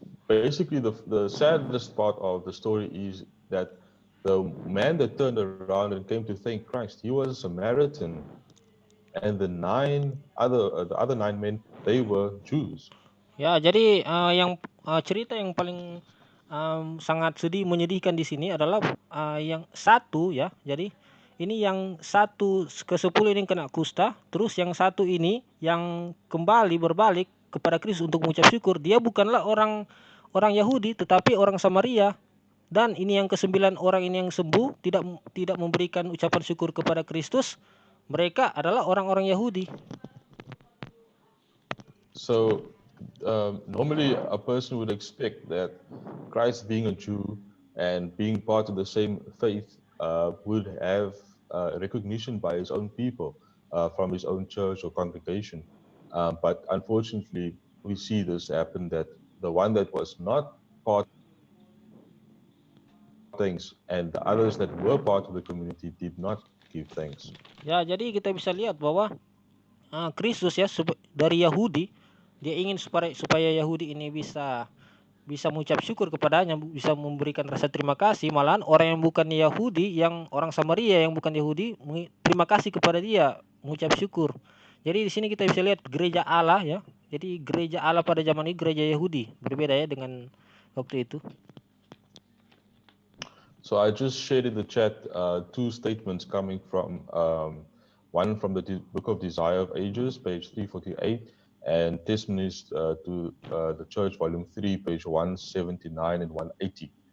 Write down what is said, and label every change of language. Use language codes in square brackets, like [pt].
[en] Basically, the saddest part of the story is that the man that turned around and came to thank Christ, he was a Samaritan, and the other 9 men, they were Jews. [id] Ya, jadi cerita yang paling sangat menyedihkan di sini adalah yang satu ya. Jadi ini yang 1 ke 10 ini kena kusta, terus yang satu ini yang berbalik kepada Kristus untuk mengucap syukur, dia bukanlah orang Yahudi tetapi orang Samaria. Dan ini yang ke-9 orang ini yang sembuh tidak memberikan ucapan syukur kepada Kristus. Mereka adalah orang-orang Yahudi. [en] So normally a person would expect that Christ, being a Jew and being part of the same faith, would have recognition by his own people from his own church or congregation. But unfortunately, we see this happen, that the one that was not part things and the others that were part of the community did not give thanks. [id] Ya, jadi kita bisa lihat bahwa Kristus ya dari Yahudi, dia ingin supaya Yahudi ini bisa mengucap syukur kepadanya, bisa memberikan rasa terima kasih. Malahan orang yang bukan Yahudi, yang orang Samaria yang bukan Yahudi, terima kasih kepada dia, mengucap syukur. Jadi di sini kita bisa lihat gereja Allah ya. Jadi gereja Allah pada zaman ini gereja Yahudi, berbeda ya dengan waktu itu. [en] So I just shared in the chat 2 statements coming from one from the Book of Desire of Ages, page 348, and Testimonies to the Church, volume 3, page 179 and 180.